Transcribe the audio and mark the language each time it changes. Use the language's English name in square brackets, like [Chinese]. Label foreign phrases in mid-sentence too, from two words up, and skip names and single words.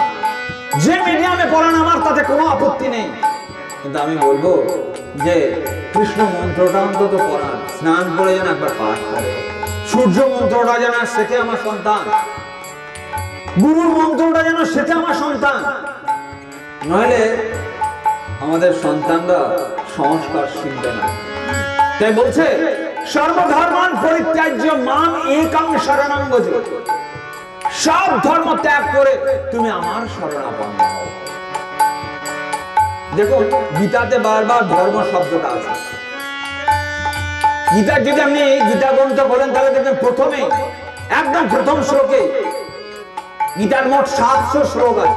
[Bangla] যে মিডিয়ামে পড়ান আমার তাতে কোনো আপত্তি নেই, কিন্তু আমি বলবো যে কৃষ্ণ মন্ত্রটা অন্তত পড়ান, স্নান করে যেন একবার পাঠ করে, সূর্য মন্ত্রটা যেন শেখে আমার সন্তান, গুরুর মন্ত্রটা যেন শেখে আমার সন্তান। নইলে আমাদের সন্তানরা সংস্কার শিখবে না। তাই বলছে [Sanskrit] সর্বধর্মান পরিত্যাজ্য মাম একং শরণং ভজ। [Bangla] সব ধর্ম ত্যাগ করে তুমি আমার শরণাপন্ন হও। দেখো, গীতাতে বারবার ধর্ম শব্দটা আছে। গীতার যদি আপনি গীতা গ্রন্থ বলেন তাহলে দেখবেন প্রথমে একদম প্রথম শ্লোকে, গীতার মোট 700 শ্লোক আছে।